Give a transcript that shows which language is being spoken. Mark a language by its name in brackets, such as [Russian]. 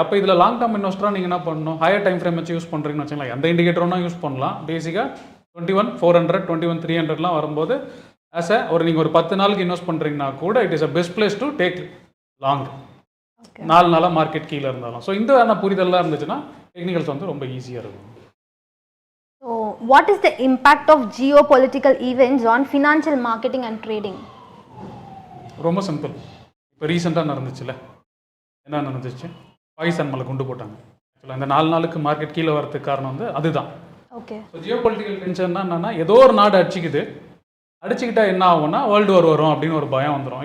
[Tamil] அப்போ இதில் long term இன்வெஸ்டராக நீங்கள் என்ன பண்ணணும், ஹையர் டைம் ஃப்ரேம் வச்சு யூஸ் பண்ணுறீங்கன்னு வச்சுக்கலாம். எந்த இண்டிகேட்டரும் யூஸ் பண்ணலாம். பேசிக்காக 21,400 21,300லாம் வரும்போது [English] as [Tamil] ஒரு நீங்கள் ஒரு 10 நாளுக்கு [English] invest [Tamil] பண்ணுறீங்கன்னா கூட [English] It is a best place to take long. [Tamil] 4 நாளாக மார்க்கெட் கீழே இருந்தாலும். ஸோ இந்த புரிதல்லாம் இருந்துச்சுன்னா டெக்னிக்கல்ஸ் வந்து ரொம்ப ஈஸியாக இருக்கும். [English] So, what is the impact of geopolitical events on financial marketing and trading? [Tamil] ரொம்ப சிம்பிள். இப்போ ரீசெண்டாக நடந்துச்சுல்ல, என்ன நடந்துச்சு? பாகிஸ்தான் மேலே குண்டு போட்டாங்க. ஆக்சுவலாக இந்த 4 நாளுக்கு மார்க்கெட் கீழே வரதுக்கு காரணம் வந்து அதுதான். ஓகே. ஸோ ஜியோபொலிட்டிக்கல் டென்ஷன்னா என்னன்னா, ஏதோ ஒரு நாடு அடிச்சுக்கிட்டா என்ன ஆகும்னா வேர்ல்டு வார் வரும் அப்படின்னு ஒரு பயம் வந்துடும்.